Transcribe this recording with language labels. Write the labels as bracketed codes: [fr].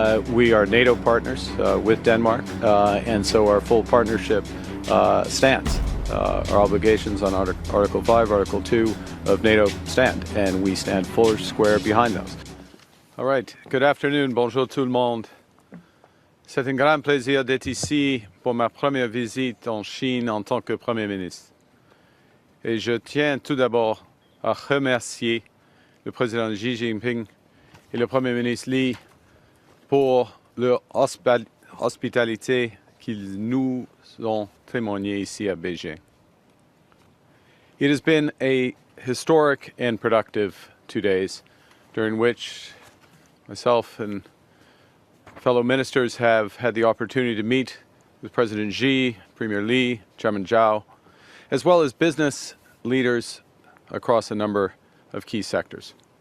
[en] We are NATO partners with Denmark, and so our full partnership stands. Our obligations on Article 5, Article 2 of NATO stand, and we stand full square behind those. All right, good afternoon, [fr] bonjour tout le monde. C'est un grand plaisir d'être ici pour ma première visite en Chine en tant que Premier ministre. Et je tiens tout d'abord à remercier le président Xi Jinping et le Premier ministre Li pour leur hospitalité qu'ils nous ont témoignée ici à Beijing. [en] It has been a historic and productive 2 days during which myself and fellow ministers have had the opportunity to meet with President Xi, Premier Li, Chairman Zhao, as well as business leaders across a number of key sectors.